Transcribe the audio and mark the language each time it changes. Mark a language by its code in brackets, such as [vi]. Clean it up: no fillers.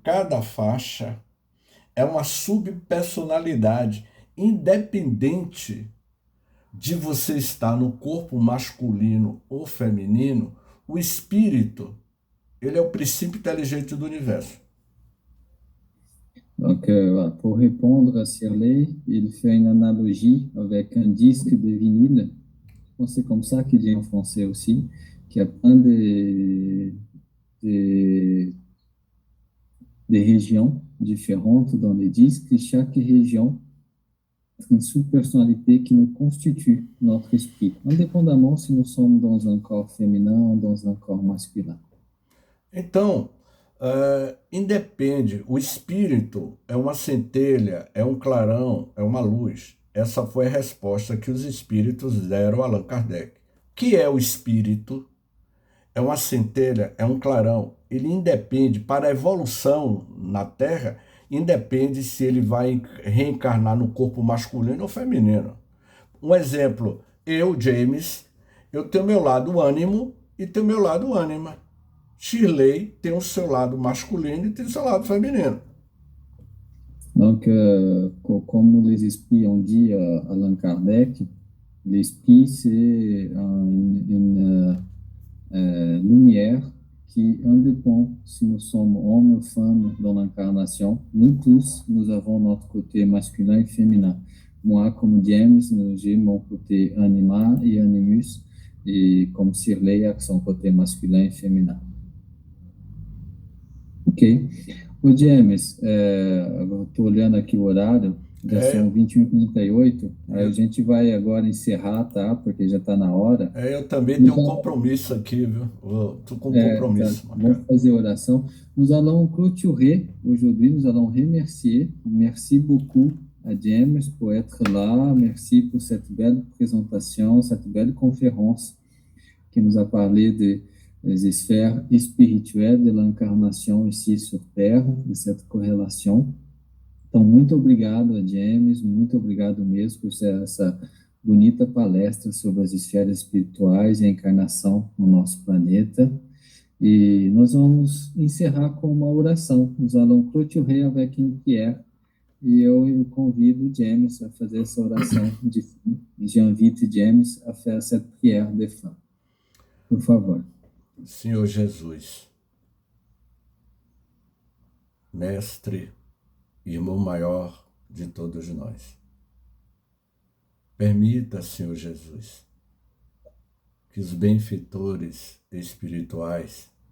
[pt] Cada faixa é uma subpersonalidade, independente de você estar no corpo masculino ou feminino. O espírito, ele é o princípio inteligente do universo. [fr] Donc, pour répondre à Sirley, il fait une analogie avec un disque de vinyle. Je pense que c'est comme ça qu'il dit en français aussi, qu'il y a plein des régions différentes dans les disques, et chaque région a une sous-personnalité qui nous constitue notre esprit, indépendamment si nous sommes dans un corps féminin ou dans un corps masculin. [pt] Então, independe, o espírito é uma centelha, é um clarão, é uma luz. Essa foi a resposta que os espíritos deram a Allan Kardec. O que é o espírito? É uma centelha, é um clarão. Ele independe, para a evolução na Terra, independe se ele vai reencarnar no corpo masculino ou feminino. Um exemplo, eu, James, eu tenho meu lado ânimo e tenho meu lado ânima. Shirley tem o seu lado masculino e tem o seu lado feminino. [fr] Donc, comme les esprits ont dit à Allan Kardec, l'esprit, c'est une lumière qui indépend si nous sommes hommes ou femmes dans l'incarnation. Nous tous, nous avons notre côté masculin et féminin. Moi, comme James, j'ai mon côté anima et animus, et comme Shirley a son côté masculin et féminin. Ok. [pt] Ô James, eu estou olhando aqui o horário, já são 21h38, aí a gente vai agora encerrar, tá? Porque já está na hora. Eu também tenho um compromisso aqui, viu? Estou com um compromisso. Tá. Vamos fazer oração. [fr] Nous allons clôturer aujourd'hui, nous allons remercier. Merci beaucoup à James pour être là. Merci pour cette belle présentation, cette belle conférence qui nous a parlé des sphères spirituelles de l'incarnation ici sur Terre, de cette corrélation. [pt] Então, muito obrigado a James, muito obrigado mesmo por essa bonita palestra sobre as esferas espirituais e a encarnação no nosso planeta. E nós vamos encerrar com uma oração. [fr] Nous allons clôturer avec une prière. [pt] E eu convido James a fazer essa oração de fim. [fr] E j'invite James a faire cette prière de fin. [pt] Por favor. Senhor Jesus, Mestre, Irmão maior de todos nós, permita, Senhor Jesus, que os benfeitores espirituais